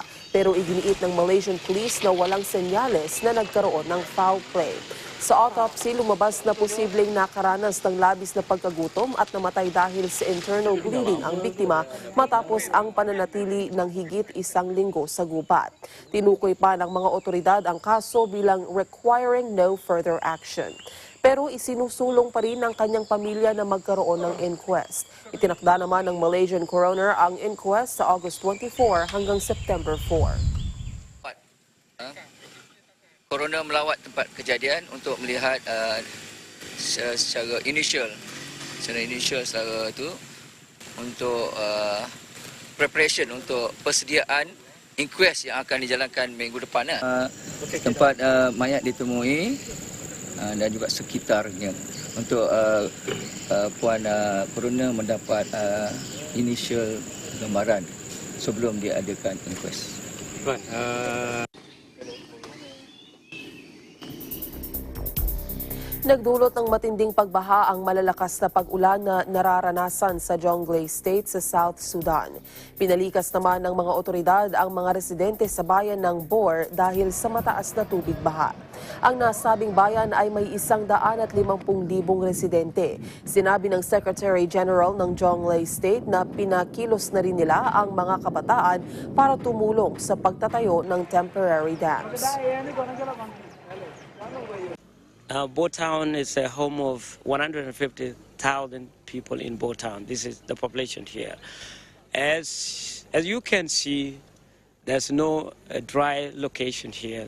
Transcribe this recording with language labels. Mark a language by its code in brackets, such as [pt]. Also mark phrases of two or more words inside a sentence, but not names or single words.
[tl] Pero iginiit ng Malaysian police na walang senyales na nagkaroon ng [en] foul play. [tl] Sa autopsy, lumabas na posibleng nakaranas ng labis na pagkagutom at namatay dahil sa [en] internal bleeding [tl] ang biktima matapos ang pananatili ng higit 1 linggo sa gubat. Tinukoy pa ng mga otoridad ang kaso bilang [en] requiring no further action. [tl] pero isinusulong pa rin ng kanyang pamilya na magkaroon ng inquest. Itinakda naman ng Malaysian coroner ang inquest sa August 24 hanggang September 4. [ms] Coroner melawat tempat kejadian untuk melihat secara initial secara itu untuk preparation untuk persediaan inquest yang akan dijalankan minggu depan. Tempat mayat ditemui dan juga sekitarnya untuk Puan Coroner mendapat initial gambaran sebelum diadakan inquest. [tl] Nagdulot ng matinding pagbaha ang malalakas na pag-ulan na nararanasan sa Jonglei State sa South Sudan. Pinalikas naman ng mga otoridad ang mga residente sa bayan ng Bor dahil sa mataas na tubig baha. Ang nasabing bayan ay may 150,000 residente. Sinabi ng Secretary General ng Jonglei State na pinakilos na rin nila ang mga kabataan para tumulong sa pagtatayo ng [en] temporary dams. Bo Town is a home of 150,000 people in Bo Town. This is the population here. As you can see, there's no dry location here.